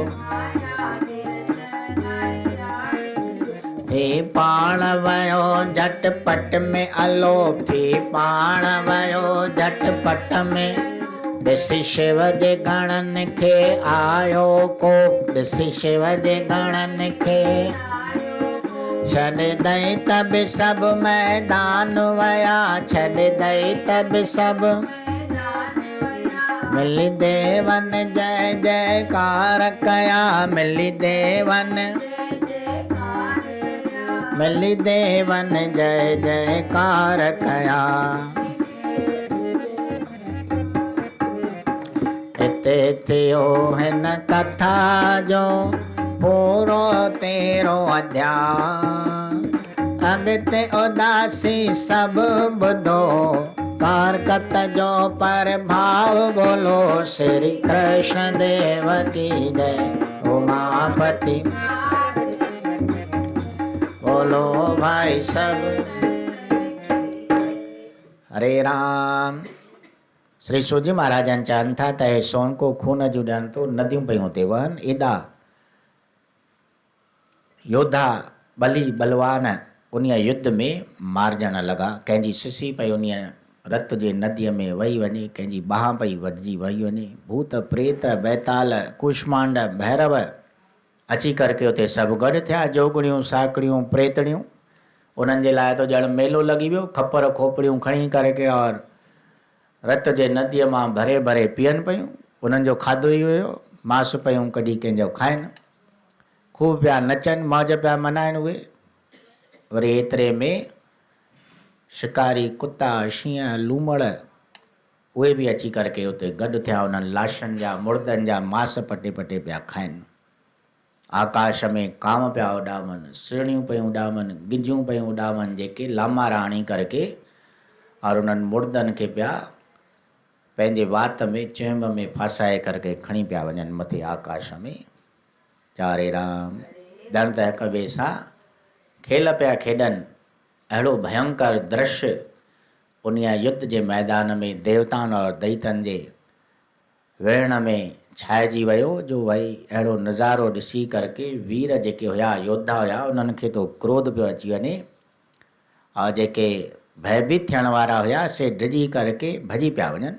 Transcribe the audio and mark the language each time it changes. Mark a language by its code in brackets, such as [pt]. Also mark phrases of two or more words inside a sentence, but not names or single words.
[sd] थी पाण वयो झटपट में अलोप, थी पाण वयो झटपट में। ॾिसी शिव जे गणनि खे आयो कोप, ॾिसी शिव जे गणनि खे छॾे दई त बि सभु मैदान वया, छॾे दई त बि सभु मिली देवन जय जयकार कया, मिली देवन, मिली देवन जय जयकार कया। हिते थियो हिन कथा जो पूरो 13 अध्याय। अॻिते उदासी सभु ॿुधो, कारकत जो प्रभाव बोलो। [hi] श्री कृष्ण देव की जय। उमापति बोलो भाई सब। हरे राम। [sd] श्री सूजी महाराजन चवनि था त हे सोनको खून जूं ॼण तो नदियूं पयूं हुते वहनि। एॾा योद्धा बली बलवान उन युद्ध में मारजण लॻा। कंहिंजी सिसी पई उन रत जे नदीअ में वही वञे, कंहिंजी बाह पई वढिजी वही वञे। भूत प्रेत बैताल कुष्मांड भैरव अची करके उते सभु गॾु थिया। जोगणियूं साकड़ियूं प्रेतड़ियूं उन्हनि जे लाइ तो ॼण मेलो लॻी वियो। खपर खोपड़ियूं खणी करके और रत जे नदीअ मां भरे भरे पीअनि पियूं। उन्हनि जो खाधो ई हुयो, मांस पियूं कढी कंहिंजो खाइनि। खूब पिया नचनि, मौज पिया मनाइनि उहे। वरी एतिरे में शिकारी कुता शींहं लूमड़ उहे बि अची करके उते गॾु थिया। उन्हनि लाशनि जा मुर्दनि जा मांस पटे पटे पिया खाइनि। आकाश में कांव पिया उॾामनि, सिरणियूं पियूं उॾामनि, गिजूं पियूं उॾामनि, जेके लामारा आणी करके और उन्हनि मुर्दनि खे पिया पंहिंजे वात में चुंब में फासाए करके खणी पिया वञनि मथे आकाश में। चारे राम। ॼण त हिक ॿिए सां खेल पिया खेॾनि। अहिड़ो भयंकर दृश्य उन युद्ध जे मैदान में देवताउनि और दैतनि जे वेहण में छाइजी वियो। जो भई अहिड़ो नज़ारो ॾिसी करके वीर जेके हुया, योद्धा हुया, उन्हनि खे तो क्रोध पियो अची वञे और जेके भयभीत थियण वारा हुया से डिॼी करके भॼी पिया वञनि।